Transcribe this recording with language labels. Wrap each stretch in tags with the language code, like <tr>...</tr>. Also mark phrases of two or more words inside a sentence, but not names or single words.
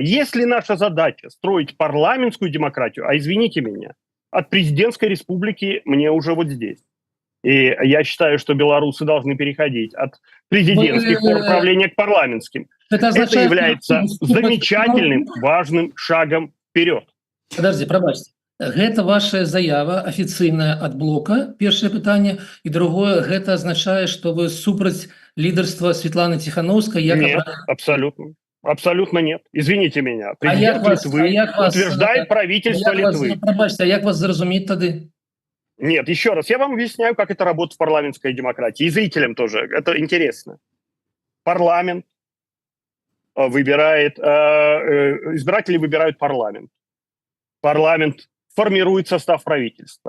<ru>Если наша задача строить парламентскую демократию, а извините меня, от президентской республики мне уже вот здесь. И я считаю, что белорусы должны переходить от президентских форм правления к парламентским. Это является замечательным, важным шагом вперед. Подожди,</ru> <be>пробачьте. Гэта ваша заява афіцыйная ад блока, першае пытанне, і другое, гэта азначае, што вы супраць лідарства Светланы Тихановской?</be> <ru>Нет, абсолютно. Абсолютно нет. Извините меня. Президент Литвы утверждает правительство Литвы.</ru> <be>Пробачьте, а як вас зразумець тады?</be> <ru>Нет, еще раз, я вам объясняю, как это работает в парламентской демократии. И зрителям тоже. Это интересно. Парламент выбирает, избиратели выбирают парламент. Парламент формирует состав правительства.</ru>